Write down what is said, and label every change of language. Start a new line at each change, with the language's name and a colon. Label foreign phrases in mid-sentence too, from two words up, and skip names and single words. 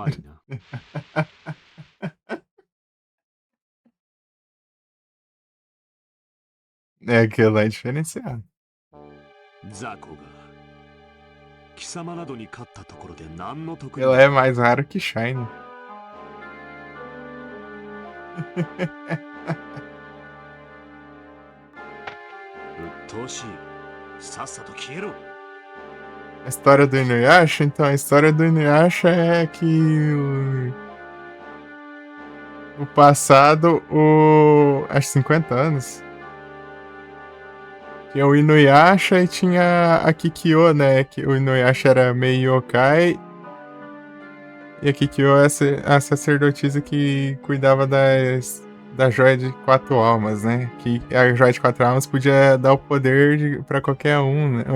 Portuguese: É, aquele lá é diferenciado.
Japanese: ザコが貴様などに勝ったところで何の得に
Portuguese: Ela é mais raro que Shine.
Japanese: 鬱陶しいさっさと消えろ
Portuguese: A história do Inuyasha, então, a história do Inuyasha é que o passado, acho 50 anos, tinha o Inuyasha e tinha a Kikyo, né, que o Inuyasha era meio yokai e a Kikyo é a sacerdotisa que cuidava da joia de 4 almas, né, que a joia de 4 almas podia dar o poder pra qualquer um, né?